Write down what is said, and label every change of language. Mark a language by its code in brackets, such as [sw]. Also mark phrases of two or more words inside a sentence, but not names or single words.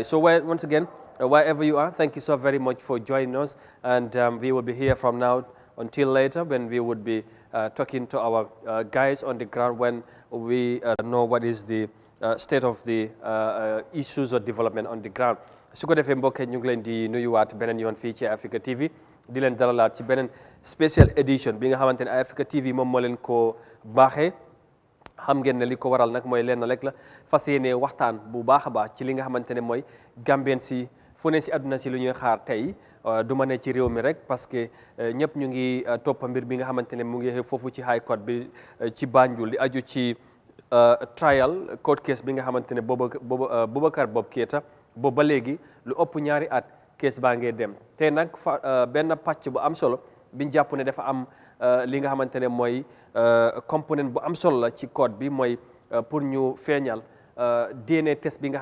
[en] So once again, wherever you are, thank you so very much for joining us, and we will be here from now until later when we would be talking to our guys on the ground when we know what is the state of the issues or development on the ground. [wo] su ko defee mbokk ñu ngi leen di nuyuwaat beneen yoon fii ci Africa TV di leen dalalaat ci beneen special edition bi nga xamante ne Africa TV moom moo leen ko baaxee. xam ngeen ne li ko waral nag mooy lenn rek la fas yéene waxtaan bu baax a baax ci li nga xamante ne mooy Gambien si fu ne si àdduna si lu ñuy xaar tey du ma ne ci réew mi rek parce que ñëpp ñu ngi toppa mbir bi nga xamante ne mu ngi foofu ci High Court bi ci Banjul di aju ci [en] trial court case [wo] bi nga xamante ne Boubacar Bob Keita boobu ba léegi lu ëpp ñaari at case baa ngee dem te nag benn pàcc bu am solo biñ jàpp ne dafa am li nga xamante ne mooy component bu am solo la ci code bi mooy pour ñu feeñal [en] DNA test [wo] bi nga